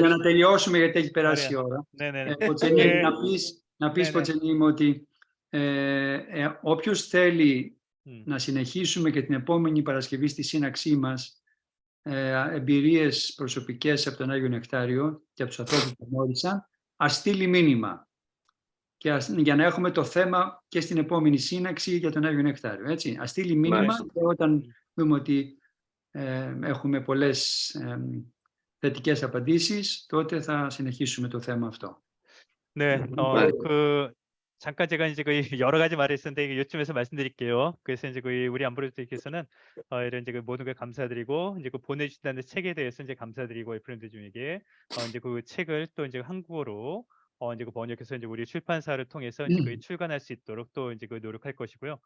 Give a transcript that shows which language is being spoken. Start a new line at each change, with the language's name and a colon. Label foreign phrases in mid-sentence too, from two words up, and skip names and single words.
Greek: Για να τελειώσουμε, γιατί έχει περάσει η ώρα. Να πεις, Κοτσενή μου, ότι όποιος θέλει να συνεχίσουμε και την επόμενη Παρασκευή στη σύναξή μας εμπειρίες προσωπικές από τον Άγιο Νεκτάριο και από τους ανθρώπους που γνώρισαν, ας στείλει μήνυμα για να έχουμε το θέμα και στην επόμενη σύναξη για τον Άγιο Νεκτάριο. Έτσι. Ας στείλει μήνυμα και όταν δούμε ότι έχουμε πολλές θετικές απαντήσεις, τότε θα συνεχίσουμε το θέμα αυτό.
Korean: 네, 잠깐 제가 이제 여러 가지 말을 했었는데 요쯤에서 말씀드릴게요. 그래서 이제 우리 안브로스님께서는 이런 이제 모든 걸 감사드리고 이제 보내주신다는 책에 대해서 이제 감사드리고 에프레임 대주님에게 이제 그 책을 또 이제 한국어로 이제 번역해서 이제 우리 출판사를 통해서 이제 출간할 수 있도록 또 이제 노력할 것이고요.